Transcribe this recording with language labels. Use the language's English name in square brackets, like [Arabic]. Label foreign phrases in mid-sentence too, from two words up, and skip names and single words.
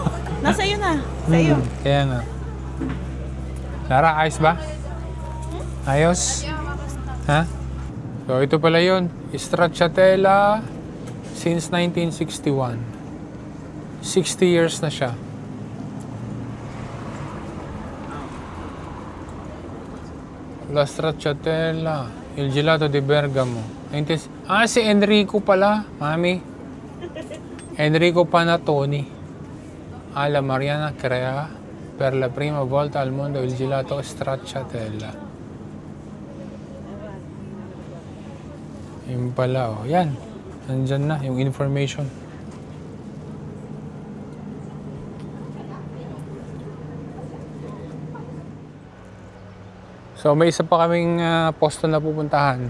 [Filipino] Nasa iyo na. Sa iyo. Kaya nga. Lara, ayos ba? Ayos? Ha? So, ito pala yun. [English] Stracciatella since 1961. [Filipino] 60 years na siya. [Italian] La Stracciatella, il gelato di Bergamo. [Filipino] Si Enrico pala, mami. Enrico Panattoni. [Italian] La Mariana crea per la prima volta al mondo il gelato stracciatella. [Filipino] Yung pala, oh. Yan. Nandyan na yung information. So, may isa pa kaming posto na pupuntahan.